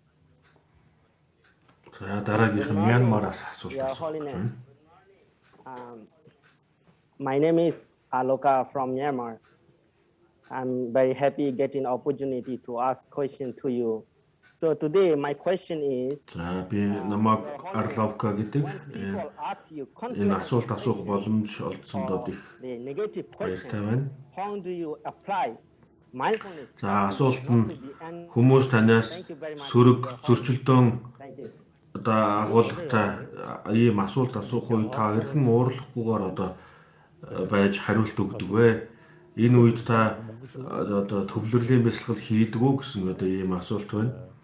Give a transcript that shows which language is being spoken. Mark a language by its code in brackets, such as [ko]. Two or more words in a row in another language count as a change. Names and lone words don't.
[en] Your Holiness, my name is Aloka from Myanmar. I'm very happy getting opportunity to ask question to you. So today my question is, [mn] намайг Арловка гэдэг энэ асуулт асуух боломж олдсондоо их баяртай байна. [en] How do you apply mindfulness? [mn] За асуулт нь хүмүүс танаас сөрөг зөрчилдөөн одоо агуулгатай ийм асуулт асуух үед та хэрхэн уурлахгүйгээр одоо байж хариулт өгдөг вэ? Энэ үед та одоо төвлөрлийн бясалгал хийдэг үү гэсэн одоо ийм асуулт байна.